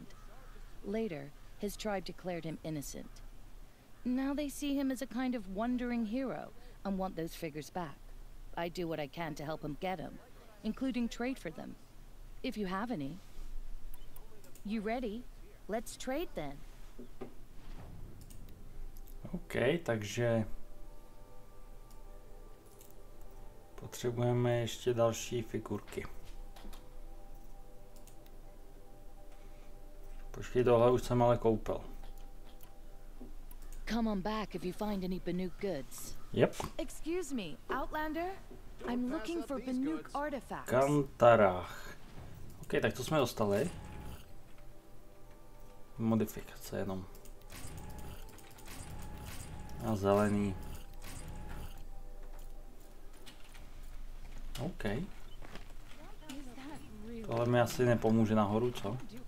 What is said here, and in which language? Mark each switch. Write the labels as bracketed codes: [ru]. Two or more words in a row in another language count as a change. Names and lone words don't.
[en] Later, his tribe declared him innocent. Now they see him as a kind of wandering hero and want those figures back. I do what I can to help him get them, including trade for them. If you have any. You ready? Let's trade then. [cs] OK, takže potřebujeme ještě další figurky. Počkej, tohle už jsem ale koupil. [en] Come on back if you find any Banuk goods. Yep. Excuse me, Outlander? I'm looking for Banuk artifacts. [cs] Kantarách. OK, tak to jsme dostali. Modifikace jenom. A zelený. OK. Tohle mi asi nepomůže nahoru, co?